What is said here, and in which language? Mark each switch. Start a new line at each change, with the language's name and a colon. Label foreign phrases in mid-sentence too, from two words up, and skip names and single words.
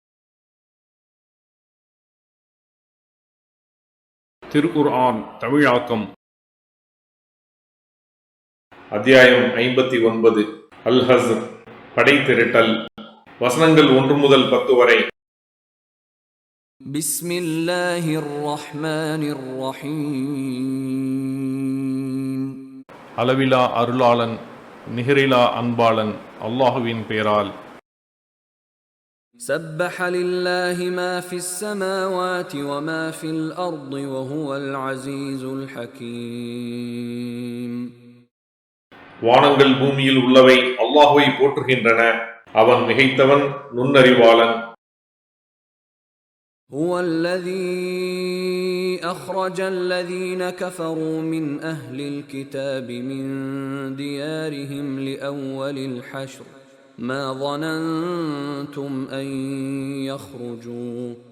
Tamil: திருக்குர்ஆன் தமிழாக்கம் அத்தியாயம் 59 அல் ஹஸ்ர் படை திரட்டல். வசனங்கள் 1 முதல் 10 வரை.
Arabic: بسم الله الرحمن الرحيم.
Tamil: அளவிலா அருளாளன் நிகரிலா அன்பாளன் அல்லாஹுவின் பெயரால்.
Arabic: سبح لله ما في السماوات وما في الأرض وهو العزيز الحكيم.
Tamil: வானங்கள் பூமியில் உள்ளவை அல்லாஹுவை போற்றுகின்றன, அவன் மிகைத்தவன் நுண்ணறிவாளன்.
Arabic: هو الذي أخرج الذين كفروا من أهل الكتاب من ديارهم لأول الحشر ما ظننتم أن يخرجوا